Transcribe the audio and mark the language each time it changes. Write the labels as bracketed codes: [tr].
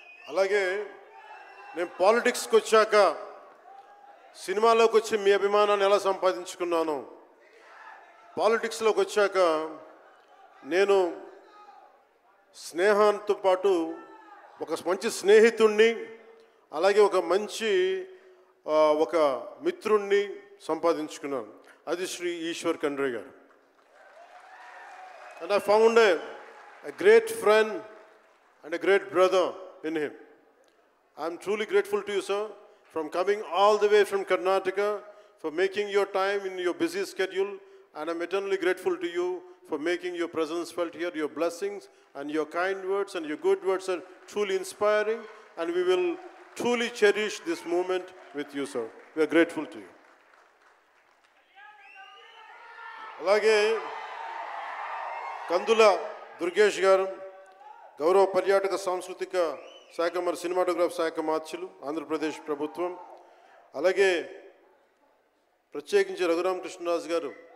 [te] అలాగే నేను పాలిటిక్స్కి వచ్చాక, సినిమాలోకి వచ్చి మీ అభిమానాన్ని ఎలా సంపాదించుకున్నాను, పాలిటిక్స్లోకి వచ్చాక నేను స్నేహంతో పాటు ఒక మంచి స్నేహితుణ్ణి, అలాగే ఒక మంచి ఒక మిత్రుణ్ణి సంపాదించుకున్నాను. అది శ్రీ ఈశ్వర్ ఖండ్రే గారు. [en] And I found a great friend and a great brother in him. I'm truly grateful to you, sir, from coming all the way from Karnataka, for making your time in your busy schedule, and I'm eternally grateful to you for making your presence felt here. Your blessings and your kind words and your good words are truly inspiring, and we will truly cherish this moment with you, sir. We are grateful to you. [te] అలాగే కందుల దుర్గేష్ గారు, గౌరవ పర్యాటక సాంస్కృతిక శాఖ మరి cinematograph శాఖ మార్చులు, ఆంధ్రప్రదేశ్ ప్రభుత్వం. అలాగే ప్రత్యేకించి రఘురామకృష్ణరాజు గారు